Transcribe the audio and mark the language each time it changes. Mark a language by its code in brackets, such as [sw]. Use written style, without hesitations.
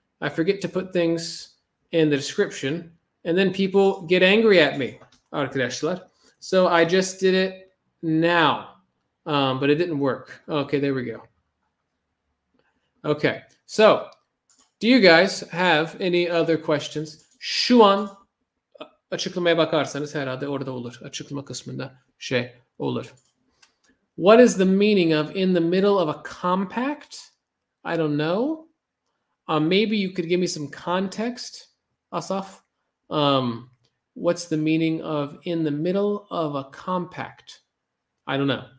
[en] I forget to put things in the description, and then people get angry at me, arkadaşlar. So I just did it now, but it didn't work. Okay, there we go. Okay, so do you guys have any other questions? [tr] Şu an açıklamaya bakarsanız herhalde orada olur. Açıklama kısmında şey olur. [en] What is the meaning of in the middle of a compact? I don't know. Maybe you could give me some context, Asaf. What's the meaning of in the middle of a compact? I don't know.